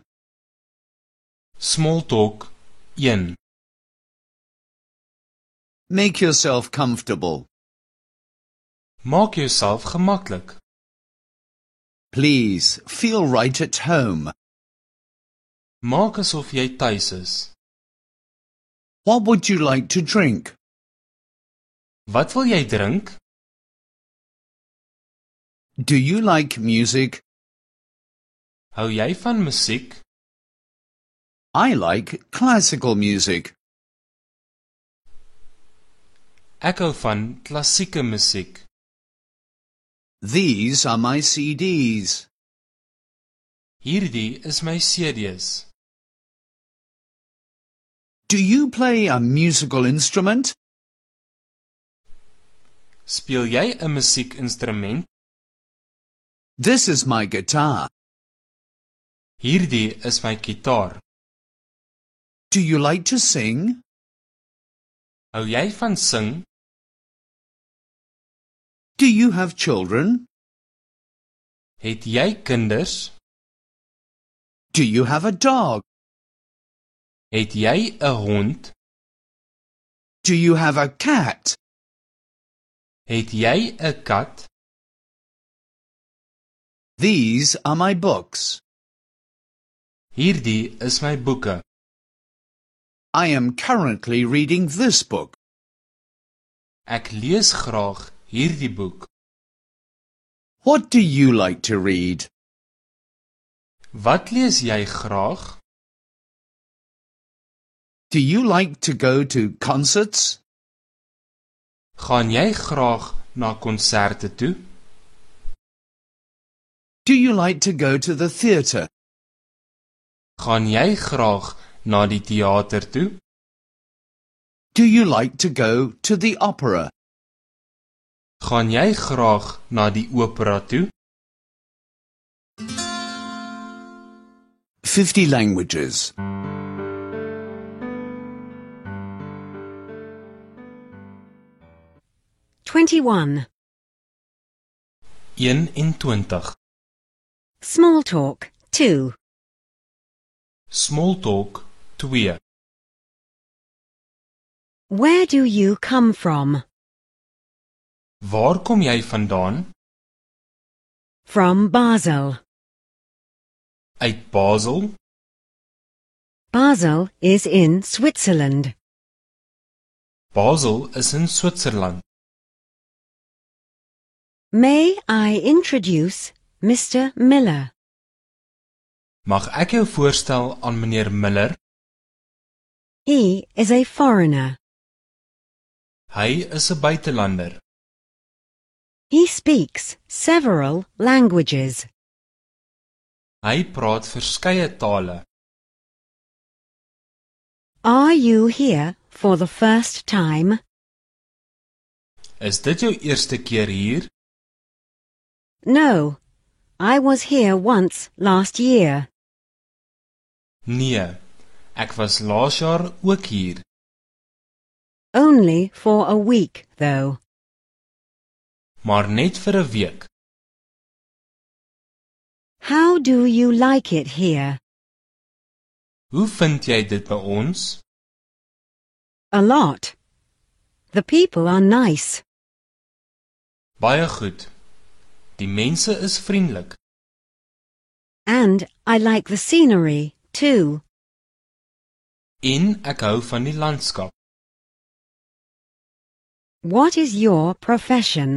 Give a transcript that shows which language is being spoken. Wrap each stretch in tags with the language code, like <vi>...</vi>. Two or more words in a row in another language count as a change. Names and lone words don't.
<en>Small talk 1. Make yourself comfortable.</en> <af>Maak jouself gemaklik.</af> <en>Please feel right at home.</en> <af>Maak asof jy tuis is.</af> <en>What would you like to drink?</en> <af>Wat wil jy drink?</af> <en>Do you like music?</en> <af>Hou jy van musiek?</af> <en>I like classical music.</en> <af>Ek hou van klassieke musiek.</af> <en>These are my CDs.</en> <af>Hierdie is my CD's.</af> <en>Do you play a musical instrument?</en> <af>Speel jy 'n musiekinstrument?</af> <en>This is my guitar.</en> <af>Hierdie is my gitaar.</af> <en>Do you like to sing?</en> <af>Hou jy van sing?</af> <en>Do you have children?</en> <af>Het jy kinders?</af> <en>Do you have a dog?</en> <af>Het jy 'n hond?</af> <en>Do you have a cat?</en> <af>Het jy 'n kat?</af> <en>These are my books.</en> <af>Hierdie is my boeke.</af> <en>I am currently reading this book.</en> <af>Ek lees graag hierdie boek.</af> <en>What do you like to read?</en> <af>Wat lees jy graag?</af> <en>Do you like to go to concerts?</en> <af>Gaan jy graag na konserte toe?</af> <en>Do you like to go to the theatre?</en> <af>Gaan jy graag na die teater toe?</af> <en>Do you like to go to the opera?</en> <af>Gaan jy graag na die opera toe?</af> <en>50 languages. 21. 21. Small talk 2. Small talk 2. Where do you come from?</en> <af>Waar kom jy vandaan?</af> <en>From Basel.</en> <af>Uit Basel?</af> <en>Basel is in Switzerland.</en> <af>Basel is in Switserland.</af> <en>May I introduce Mr. Miller?</en> <af>Mag ek jou voorstel aan meneer Miller?</af> <en>He is a foreigner.</en> <af>Hy is 'n buitelander.</af> <en>He speaks several languages.</en> <af>Hy praat verskeie tale.</af> <en>Are you here for the first time?</en> <af>Is dit jou eerste keer hier?</af> <en>No, I was here once last year.</en> <af>Nee, ek was laas jaar ook hier.</af> <en>Only for a week, though.</en> <af>Maar net vir 'n week.</af> <en>How do you like it here?</en> <af>Hoe vind jy dit by ons?</af> <en>A lot. The people are nice.</en> <af>Baie goed. Die mense is vriendelik.</af> <en>And I like the scenery, too.</en> <af>En ek hou van die landskap.</af> <en>What is your profession?</en>